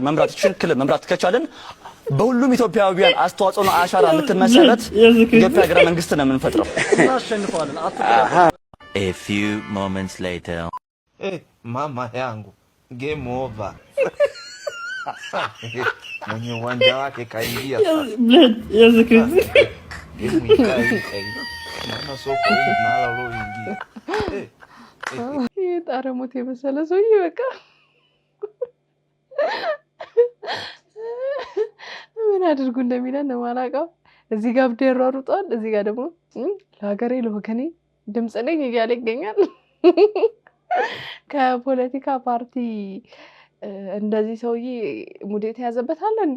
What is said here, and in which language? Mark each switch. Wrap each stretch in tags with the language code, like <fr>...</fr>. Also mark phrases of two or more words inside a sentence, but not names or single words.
<am>መምራት እቺን ክልል መምራት ከቻለን በሁሉም ኢትዮጵያውያን አስተዋጽኦና አሻራ የምትመሰረት ኢትዮጵያ ሀገረ መንግስት ነው የምንፈጥረው። እናሸንፋለን።</am> <en>A few moments later.</en> <sw>Mama yangu</sw> <en>game over.</en> <sw>Mwenye uwanja wake kaingia sasa. Yesu Kristo. Game ikaisha. Mama soko nalo lo ingia.</sw> <am>የጣረሞት የመሰለ ሰውዬ በቃ ምን አድርጉ እንደሚለን ነው የማላውቀው። እዚህ ጋር ብደር ሯሩጧል፣ እዚህ ጋር ደግሞ ለሀገሬ ለወገኔ ድምፅ ነኝ እያለ ይገኛል። ከፖለቲካ ፓርቲ እንደዚህ ሰውዬ ሙድ የተያዘበት አለ እንዴ?</am>